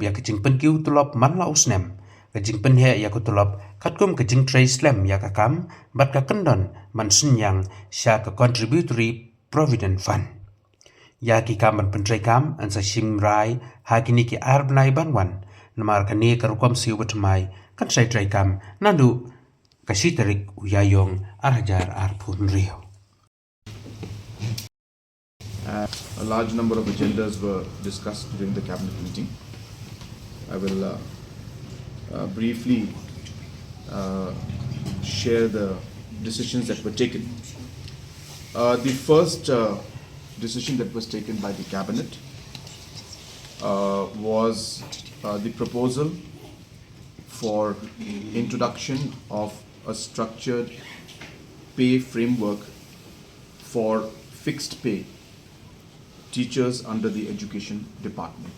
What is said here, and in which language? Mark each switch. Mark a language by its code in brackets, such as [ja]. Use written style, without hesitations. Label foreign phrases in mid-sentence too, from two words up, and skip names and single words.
[kha] ya ke jing penkiu tulop man la usnem ke jing penhe ya ku tulop katkum ke jing tray slam ya kakam bat ka kendon man senyang sya ke [en] contributory provident fund [kha] ya ki kaman treikam an sa simrai ha kini ki arbnai banwan namar kani karukom siu batmai kan sai treikam nandu kasi tarik ïaiong hajar arpun rio. [en] A large number of agendas were discussed during the cabinet meeting. I will briefly share the decisions that were taken. The first decision that was taken by the cabinet was the proposal for introduction of a structured pay framework for fixed pay teachers under the education department.